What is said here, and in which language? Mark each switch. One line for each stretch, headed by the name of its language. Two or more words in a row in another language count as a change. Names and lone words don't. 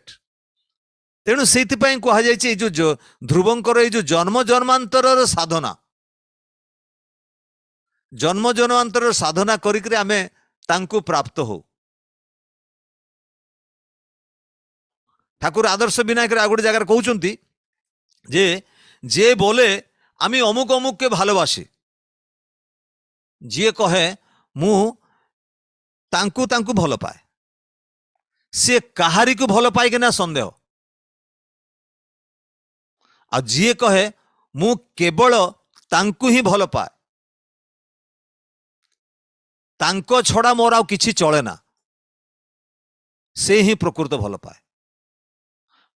Odia: ତେଣୁ ସେଇଥିପାଇଁ କୁହାଯାଇଛି ଏଇ ଯୋଉ ଧ୍ରୁବଙ୍କର ଏଇ ଯୋଉ ଜନ୍ମ ଜନ୍ମାନ୍ତରର ସାଧନା କରିକି ଆମେ ତାଙ୍କୁ ପ୍ରାପ୍ତ ହଉ। ଠାକୁର ଆଦର୍ଶ ବିନାୟକରେ ଆଉ ଗୋଟେ ଜାଗାରେ କହୁଛନ୍ତି
Bangla: যে বলে আমি অমুক অমুককে ভালোবাসি,
Odia: ଯିଏ କହେ ମୁଁ ତାଙ୍କୁ ଭଲ ପାଏ, ସିଏ କାହାରିକୁ ଭଲ ପାଏ କି ନା ସନ୍ଦେହ। ଆଉ ଯିଏ କହେ ମୁଁ କେବଳ ତାଙ୍କୁ ହିଁ ଭଲ ପାଏ, ତାଙ୍କ ଛଡ଼ା ମୋର ଆଉ କିଛି ଚଳେ ନା, ସେ ହିଁ ପ୍ରକୃତ ଭଲ ପାଏ।